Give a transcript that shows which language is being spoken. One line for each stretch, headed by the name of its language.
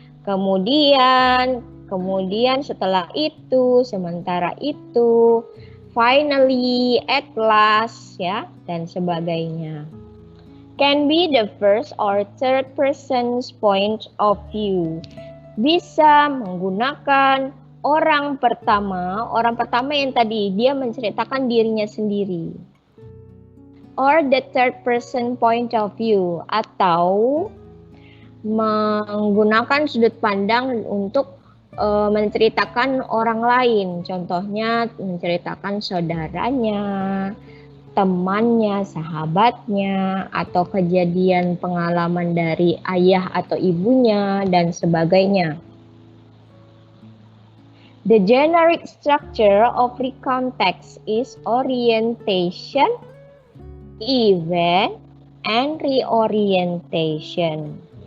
Indonesian: Kemudian setelah itu, sementara itu, finally, at last, ya, dan sebagainya.
English: Can be the first or third person's point of view.
Indonesian: Bisa menggunakan orang pertama yang tadi dia menceritakan dirinya sendiri.
English: Or the third person point of view,
Indonesian: atau menggunakan sudut pandang untuk menceritakan orang lain. Contohnya menceritakan saudaranya, temannya, sahabatnya, atau kejadian pengalaman dari ayah atau ibunya, dan sebagainya.
English: The generic structure of recount text is orientation, event, and reorientation.